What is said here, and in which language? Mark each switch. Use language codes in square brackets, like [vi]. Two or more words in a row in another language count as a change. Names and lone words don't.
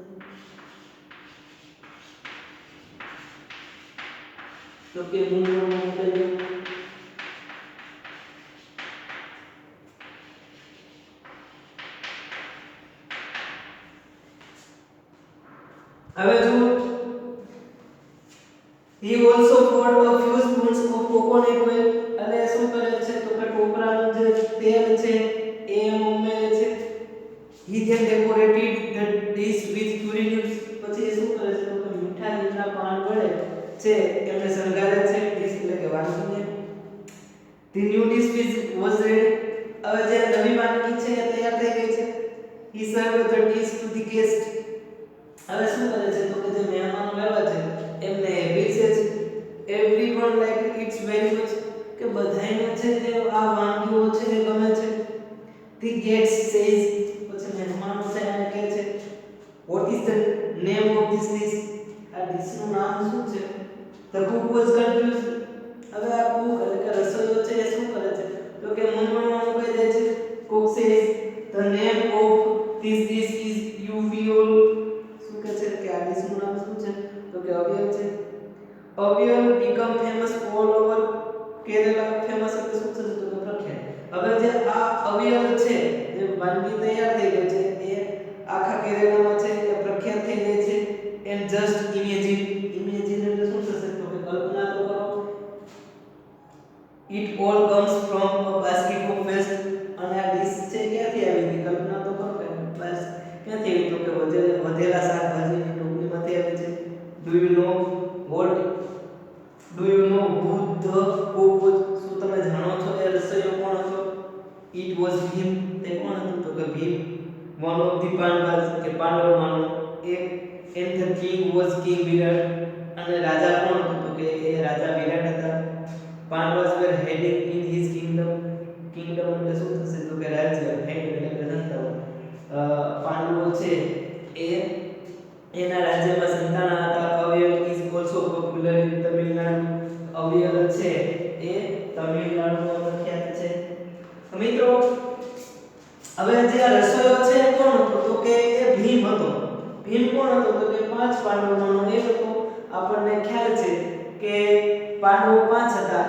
[gu] તો કે મૂંઝવણ મોકલવું. હવે જો [en] he also poured a few spoons of coconut oil. [gu] એટલે શું કરે છે તો કે ટોપરાનું જે તેલ છે એ ઉમેરે છે. [en] he then decorated the dish with curry leaves. [gu] પછી એ શું કરે છે તો કે મીઠા લીમડા પાન વડે છે એમને શણગારે છે ડીશ એટલે કે વાનગીને. [en] the new dish was ready. [gu] હવે જે નવી વાનગી છે એ તૈયાર થઈ ગઈ છે. [en] he served the dish to the guest. [gu] હવે શું કરે છે તો કે જે મહેમાનો આવ્યા છે એમને પીરસે છે. [en] everyone like it's very much [gu] કે બધાયને છે જે આ વાનગીઓ છે એ ગમે છે. [en] the guest says. [gu] પછી મહેમાનો છે એને કહે છે [en] what is the name of this dish. [gu] આ ડિશનું નામ શું છે? [en] the cook was confused. [gu] હવે આ કુક એટલે કે રસોઈયો છે એ શું કરે છે તો કે મૂંઝવણમાં મુકાઈ જાય છે. [en] cook says the name of this dish is uviol. [gu] શું કહે છે કે આ ડિશનું નામ શું છે તો કે અવિયલ છે. [en] અવિયલ become famous all over કેરલા. [gu] ફેમસ એટલે શું થશે તો કે પ્રખ્યાત. હવે જે આ અવિયલ છે જે વાનગી તૈયાર થઈ ગઈ છે એ આખા કેરલામાં છે એ પ્રખ્યાત થઈ ગઈ છે. [en] and just imagine. [gu] imagine એટલે શું થશે તો કે કલ્પના તો કરો. [en] it all comes from a basket of waste. [gu] અને આ ડિશ છે ક્યાંથી આવી હતી કલ્પના તો કરો કે બસ ક્યાંથી આવી તો કે વધેલા શાકભાજીની ટોપલીમાંથી આવી છે. [en] do you know who the cook was. [gu] શું તમે જાણો છો એ રસોઈયો કોણ હતો? [en] it was Bhim. [gu] તે કોણ હતું તો કે ભીમ. [en] one of the Pandavas [gu] કે પાંડવોમાંનો એક. [en] and the king was King Virat. [gu] અને રાજા કોણ હતો તો કે એ રાજા વિરાટ હતા. [en] Pandavas were heading in his kingdom. [gu] kingdom એટલે શું થશે તો કે રાજ્ય. head એટલે કે સંતાન. પાંડવો છે એ એના રાજ્યમાં સંતાના હતા. [en] અવિયલ is also popular in Tamil Nadu. [gu] અવિયલ છે એ તમિલનાડુમાં પ્રખ્યાત છે. મિત્રો હવે જે આ રસોઈયો છે એ કોણ હતો તો કે એ ભીમ હતો. ભીમ કોણ હતો તો કે 5 પાંડવોમાંનો એક હતો. આપણને ખ્યાલ છે કે પાંડવો 5 હતા.